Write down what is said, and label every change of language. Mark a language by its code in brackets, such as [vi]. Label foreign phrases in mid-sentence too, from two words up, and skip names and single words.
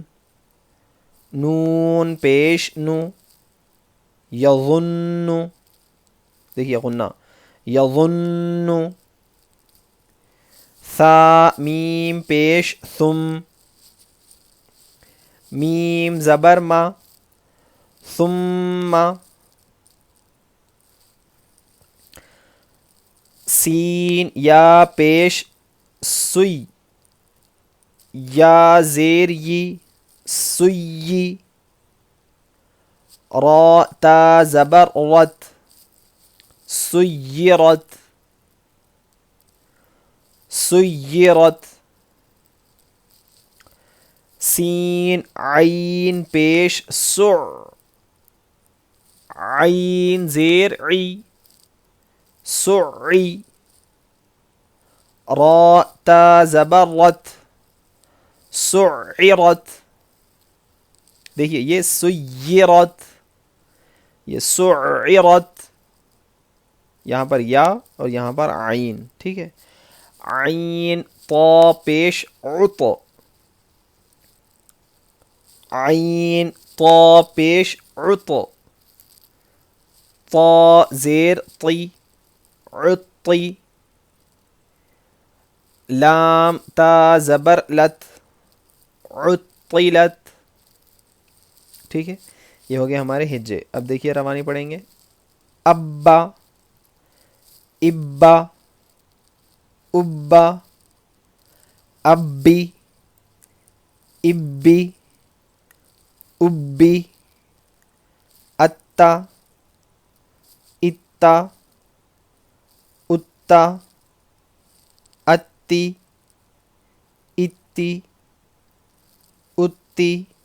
[ur] نون پیش نو یظن، دیکھیے غنہ یظن، ثا میم پیش ثم، میم زبر ما ثم، سین یا پیش سوی، یا زیر یی سوی، را تا زبر رت سیرت، سیرت، سین عین پیش سع، عین زیر عی سعی، را تا زبر رت سعرت. دیکھیے یہ سیرت، یہ سعرت، یہاں پر یا اور یہاں پر عین. ٹھیک ہے، عین طا پیش عط، عین طا پیش عط، طا زیر طی عطی، لام تا زبر لت عطلت. ٹھیک ہے، یہ ہو گئے ہمارے ہجے. اب دیکھیے روانی پڑھیں گے. ابا، ابا، ابا، ابی، ابی، ابی، اتا، اتا، اتا، اتی، اتی، اتی،